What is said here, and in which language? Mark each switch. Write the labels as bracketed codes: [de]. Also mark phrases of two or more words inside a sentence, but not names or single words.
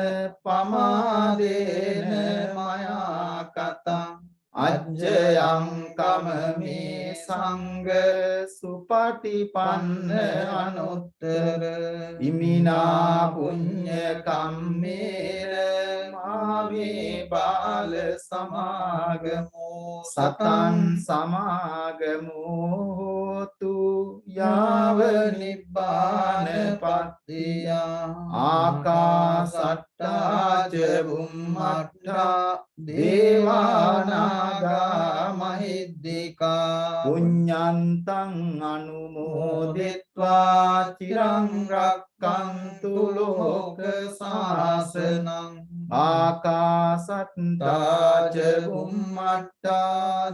[pi] පමාදේන මයා කතං අච්චයං කමමේ සංඝ සුපටිපන්න අනුත්තර ඉමිනා පුඤ්ඤ කම්මේන මාමේ බාල සමාගමෝ සතං සමාගමෝ හෝතු යාව නිබ්බාන පත්තිය ආකාසට්ටා ච බුම්මට්ටා දේවානාගා මහිද්దికා පුඤ්ඤන්තං අනුමෝදිත්වා චිරං රක්ඛන්තු ලෝක සාසනං ආකාසට්ටා ච බුම්මට්ටා